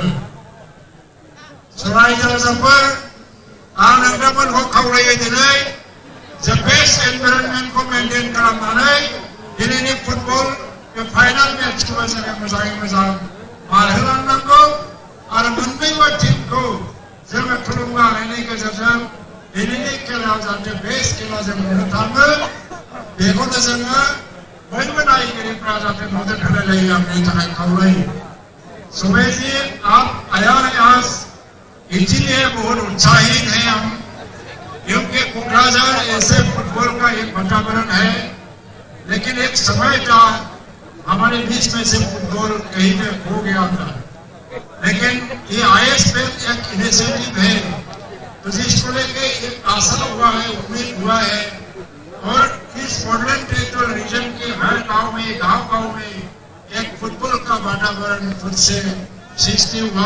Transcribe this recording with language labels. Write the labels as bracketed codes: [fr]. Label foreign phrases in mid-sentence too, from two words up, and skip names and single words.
[brx] रायजो राजाफोर आं नोंथांमोनखौ खावलायो दिनै जे बेस्ट एनभायरनमेन्टखौ मेनटेन खालामनानै दिनैनि फुटबल बे फाइनाल मेचखौबो जोङो मोजाङै मोजां बारहोलांनांगौ आरो मोननैबो टीमखौ जोङो थुलुंगा होनायनि गेजेरजों दिनैनि खेलायाव जाहाथे बेस्ट खेला जों नुनो थाङो बेखौनो जोङो बयबो नायगिरिफ्रा जाहाथे मदद होलायलायो आं बेनि थाखाय खावलायो। [hi] सुमेश जी आप आया है आज इसीलिए बहुत उत्साहित हैं हम, क्योंकि कोकराझार ऐसे फुटबॉल का एक वातावरण है, लेकिन एक समय था हमारे बीच में से फुटबॉल कहीं पे खो गया था, लेकिन ये ISPL एक इनिशिएटिव है तो जिसको लेके एक आशा हुआ है, उम्मीद हुआ है और इस [en] modern territorial region [hi] के हर गांव में एक फुटबॉल का वातावरण खुद से सृष्टि हुआ।